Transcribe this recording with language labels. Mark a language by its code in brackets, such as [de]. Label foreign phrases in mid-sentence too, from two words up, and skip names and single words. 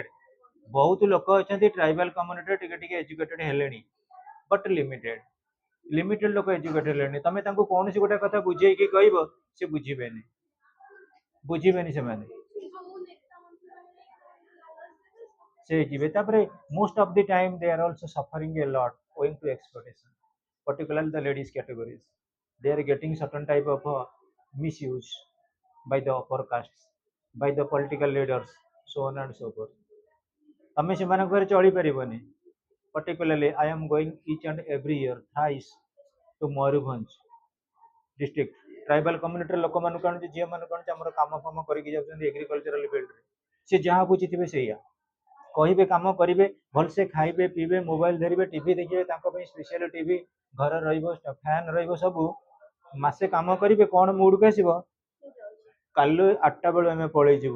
[or] ବହୁତ ଲୋକ ଅଛନ୍ତି [en] tribal communityରେ [or] ଟିକେ ଟିକେ ଏଜୁକେଟେଡ ହେଲେଣି, [en] but limited [or] ଲୋକ ଏଜୁକେଟେଡ ହେଲେଣି। ତମେ ତାଙ୍କୁ କୌଣସି ଗୋଟେ କଥା ବୁଝେଇକି କହିବ ସେ ବୁଝିବେନି ସେମାନେ। ସେ ଯିବେ ତାପରେ [en] most of the time they are also suffering a lot owing to exploitation, particularly the ladies categories. They are getting certain type of misuse by the upper castes, by the political leaders, so on and so forth. [or] ତମେ ସେମାନଙ୍କ ଘରେ ଚଳିପାରିବନି। [en] Particularly, I am going each and every year thrice to Mayurbhanj district. Tribal community [or] ଲୋକମାନଙ୍କୁ ଆଣୁଛି, ଝିଅମାନଙ୍କୁ ଆଣୁଛି, ଆମର କାମ ଫାମ କରିକି ଯାଉଛନ୍ତି [en] agricultural fieldରେ। [or] ସେ ଯାହା ବୁଝିଥିବେ ସେଇଆ କହିବେ, କାମ କରିବେ, ଭଲସେ ଖାଇବେ ପିଇବେ, ମୋବାଇଲ ଧରିବେ, ଟିଭି ଦେଖିବେ, ତାଙ୍କ ପାଇଁ [en] special TV [or] ଘରେ ରହିବ, ଫ୍ୟାନ୍ ରହିବ, ସବୁ ମାସେ କାମ କରିବେ। କ'ଣ ମୁଡକୁ ଆସିବ, କାଲି 8ଟା ବେଳୁ ଆମେ ପଳେଇଯିବୁ।